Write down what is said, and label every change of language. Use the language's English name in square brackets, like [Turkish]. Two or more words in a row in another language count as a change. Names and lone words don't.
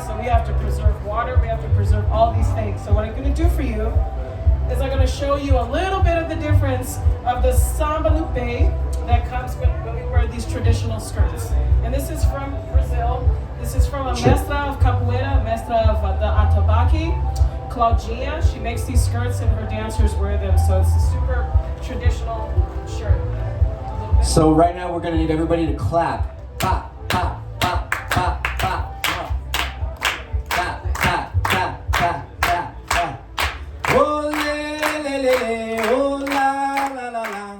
[English] So we have to preserve water, we have to preserve all these things. So what I'm gonna do for you is I'm gonna show you a little bit of the difference of the samba lupe that comes when we wear these traditional skirts. And this is from Brazil. This is from a mestra of capoeira, mestra of the atabaque, Claudinha. She makes these skirts and her dancers wear them. So it's a super traditional shirt. So right now we're gonna need everybody to clap. Ba, ba, ba, ba, ba, ba. Ba, ba, ba, ba, ba, ba. Oh, le, le, le, oh, la, la, la, la.